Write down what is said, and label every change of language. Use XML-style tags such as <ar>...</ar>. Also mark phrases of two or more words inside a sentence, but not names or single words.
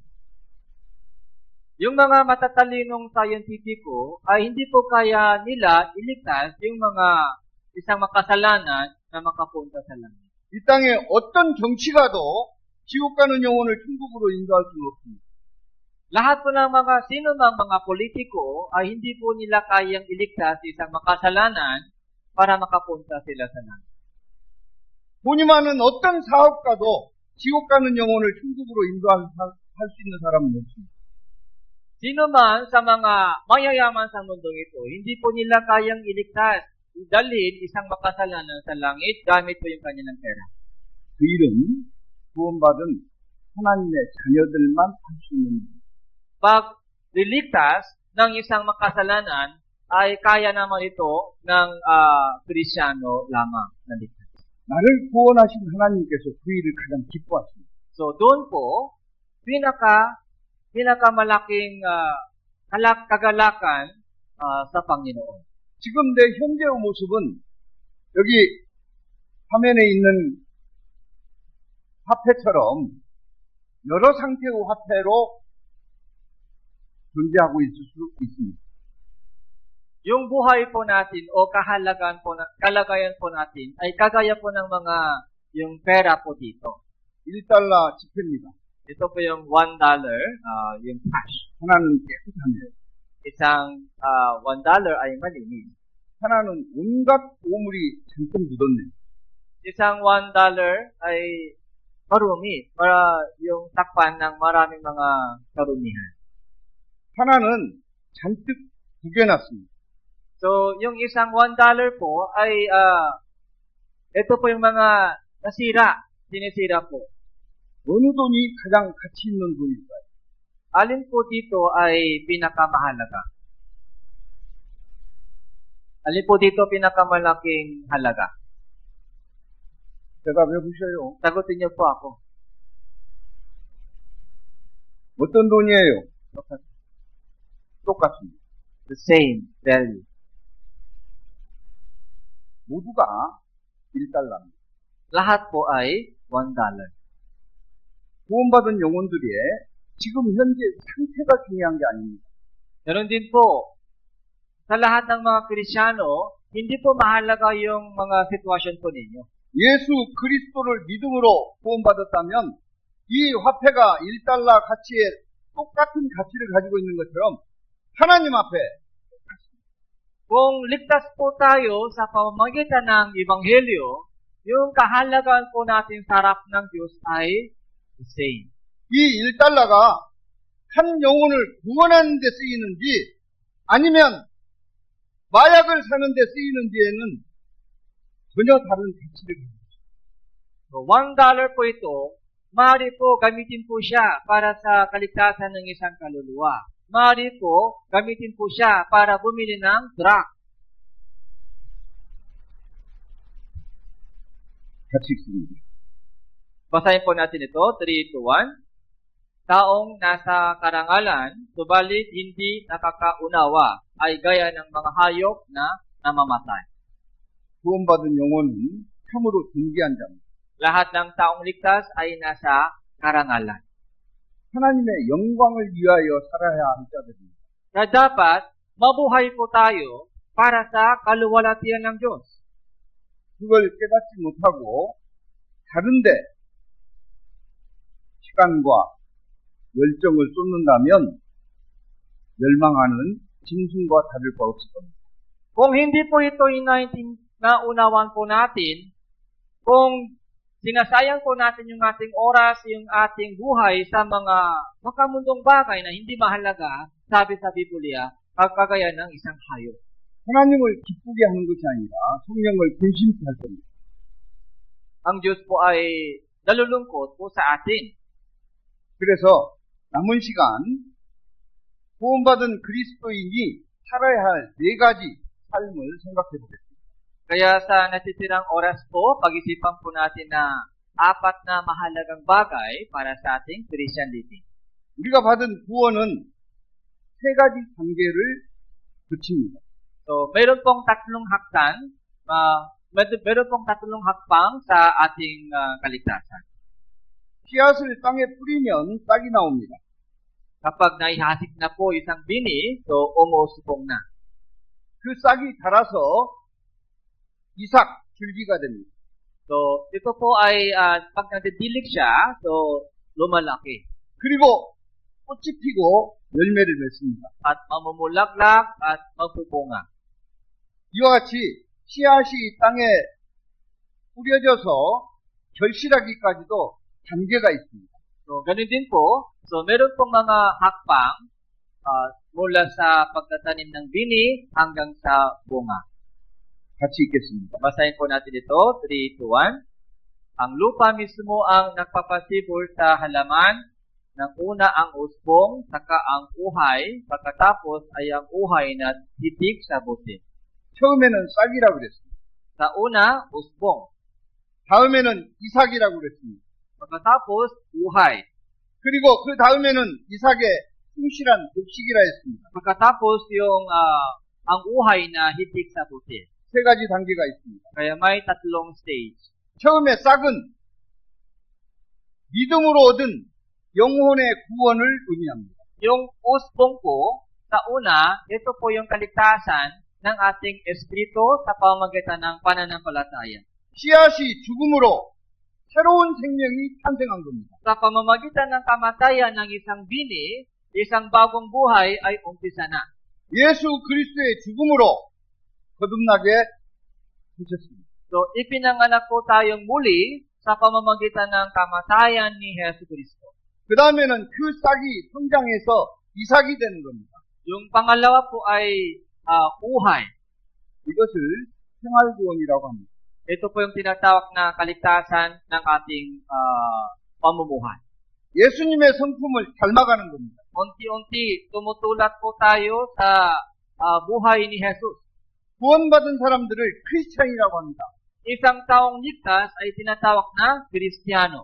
<tl>Yung mga matatalinong scientifico ay hindi po kaya nila iligtas yung mga isang makasalanan na makapunta sa langit.</tl> <ko>이 땅에 어떤 정치가도 지옥 가는 영혼을 천국으로 인도할 수는 없습니다.</ko> <tl>Lahat po ng mga sino mang mga politiko ay hindi po nila kayang iligtas isang makasalanan para makapunta sila sa langit.</tl> <ko>본임하는 어떤 사업가도 지옥 가는 영혼을 천국으로 인도할 수 있는 사람은 없습니다.</ko> <tl>Sino man sa mga mayayaman sa mundong ito, hindi po nila kayang iligtas, dalhin isang makasalanan sa langit gamit po yung kanilang pera.</tl> <ko>그 일은 구원받은 하나님의 자녀들만 할 수 있는 일.</ko> <tl>Pag liligtas ng isang makasalanan, ay kaya naman ito ng Kristyano lamang na ligtas.</tl> <ko>나를 구원하신 하나님께서 그 일을 가장 기뻐하십니다.</ko> <tl>So doon po, pinakamalaking kagalakan sa Panginoon.</tl> <ko>지금 내 현재의 모습은 여기 화면에 있는 화폐처럼 여러 상태의 화폐로 존재하고 있을 수 있습니다.</ko> <tl>Yung buhay po natin o kalagayan po natin ay kagaya po ng mga yung pera po dito.</tl> <ko>1달러 지폐입니다.</ko> <tl>Ito po yung $1, yung cash.</tl> <ko>하나는 깨끗하며</ko> <tl>Isang $1 ay malinis.</tl> <ko>하나는 온갖 오물이 잔뜩 묻었네요.</ko> <tl>Isang $1 ay marumi para yung takpan ng maraming mga karumihan.</tl> <ko>하나는 잔뜩 구겨놨습니다.</ko> <tl>So, yung isang $1 po ay ito po yung mga sinisira po.</tl> <ko>어느 돈이 가장 가치 있는 돈일까요?</ko> <tl>Alin po dito ay pinakamahalaga? Alin po dito pinakamalaking halaga?</tl> <ko>대답해 보셔요.</ko> <tl>Sagutin niyo po ako.</tl> <ko>어떤 돈이에요? 똑같습니다.</ko> <en>The same value.</en> <ko>모두가 1달러입니다.</ko> <tl>Lahat po ay $1.</tl> <ko>구원받은 영혼들의 지금 현재 상태가 중요한 게 아닙니다.</ko> <tl>Ganon din po, sa lahat ng mga Kristyano, hindi po mahalaga yung mga sitwasyon po ninyo.</tl> <ko>예수 그리스도를 믿음으로 구원받았다면 이 화폐가 1달러 가치에 똑같은 가치를 가지고 있는 것처럼 하나님 앞에</ko> <tl>Kung ligtas po tayo sa pamamagitan ng Ebanghelyo, yung kahalagaan po natin sa harap ng Diyos ay</tl> <en>the same.</en> <ko>이 1달러가 한 영혼을 구원하는 데 쓰이는지 아니면 마약을 사는 데 쓰이는지에는 전혀 다른 가치를 가지고 있습니다.</ko> <tl>So, $1 po ito, maaari po gamitin po siya para sa kaligtasan ng isang kaluluwa. Maaari po gamitin po siya para bumili ng drug.</tl> <ko>같이 있습니다.</ko> <tl>Basahin po natin ito, 3-1. Taong nasa karangalan, subalit hindi nakakaunawa, ay gaya ng mga hayop na namamatay.</tl> <ko>구원받은 영혼은 참으로 존귀한 자입니다.</ko> <tl>Lahat ng taong ligtas ay nasa karangalan.</tl> <ko>하나님의 영광을 위하여 살아야 할 자들입니다.</ko> <tl>Na dapat mabuhay po tayo para sa kaluwalhatian ng Diyos.</tl> <ko>그걸 깨닫지 못하고 다른데 시간과 열정을 쏟는다면 멸망하는 짐승과 다를 바 없을 겁니다.</ko> <tl>Kung hindi po ito naunawan po natin, kung sinasayang po natin yung ating oras, yung ating buhay sa mga makamundong bagay na hindi mahalaga, sabi sa Biblia, kagaya ng isang hayop.</tl> <ko>하나님을 기쁘게 하는 것이 아니라 성령을 근심케 할 겁니다.</ko> <tl>Ang Diyos po ay nalulungkot po sa atin.</tl> <ko>그래서 남은 시간 구원받은 그리스도인이 살아야 할 4가지 삶을 생각해 보겠습니다.</ko> <tl>Kaya sa natitirang oras po, pag-isipan po natin na 4 na mahalagang bagay para sa ating</tl> <en>Christian living.</en> <ko>우리가 받은 구원은 3가지 단계를 거칩니다.</ko> <tl>So, meron pong tatlong hakbang sa ating kaligtasan.</tl> <ko>씨앗을 땅에 뿌리면 싹이 나옵니다.</ko> <tl>Kapag naihasik na po isang bini, so umusupong na.</tl> <ko>그 싹이 자라서 이삭, 줄기가 됩니다.</ko> <tl>So, ito po ay pag nadidilig siya, so lumalaki.</tl> <ko>그리고 꽃이 피고 열매를 맺습니다.</ko> <tl>At mamumulaklak at magpupunga.</tl> <ko>이와 같이 씨앗이 땅에 뿌려져서 결실하기까지도 단계가 있습니다.</ko> <tl>So, ganun din po. So, meron pong mga hakbang mula sa pagtatanim ng bini hanggang sa bunga.</tl> <ko>같이 읽겠습니다.</ko> <tl>Basahin po natin ito, 3, 2, 1. Ang lupa mismo ang nagpapasibol sa halaman. Ng una ang usbong, saka ang uhay, pagkatapos ay ang uhay na hitik sa butil.</tl> <ko>처음에는 싹이라고 그랬습니다.</ko> <tl>Sa una, usbong.</tl> <ko>다음에는 이삭이라고 그랬습니다.</ko> <tl>Pagkatapos, uhay.</tl> <ko>그리고 그 다음에는 이삭의 충실한 곡식이라 했습니다.</ko> <tl>Pagkatapos yung ang uhay na hitik sa butil.</tl> <ko>세 가지 단계가 있습니다.</ko> <tl>Kaya may tatlong stage.</tl> <ko>처음에 싹은 믿음으로 얻은 영혼의 구원을 의미합니다.</ko> <tl>Yung usbong po, sa una, ito po yung kaligtasan ng ating espiritu sa pamamagitan ng pananampalataya.</tl> <ko>씨앗이 죽음으로 새로운 생명이 탄생한 겁니다.</ko> <tl>Sa pamamagitan ng kamatayan ng isang bini, isang bagong buhay ay umpisa na.</tl> <ko>예수 그리스도의 죽음으로 거듭나게 되셨습니다.</ko> <tl>So, ipinanganak po tayong muli sa pamamagitan ng kamatayan ni Hesus Kristo.</tl> <ko>그 다음에는 그 싹이 성장해서 이삭이 되는 겁니다.</ko> <tl>Yung pangalawa po ay uhay.</tl> <ko>이것을 생활구원이라고 합니다.</ko> <tl>Ito po yung tinatawag na kaligtasan ng ating pamumuhay.</tl> <ko>예수님의 성품을 닮아가는 겁니다.</ko> <tl>Unti-unti, tumutulad po tayo sa buhay ni Jesus.</tl> <ko>구원받은 사람들을 크리스찬이라고 합니다.</ko> <tl>Isang taong ligtas ay tinatawag na Kristiyano.</tl>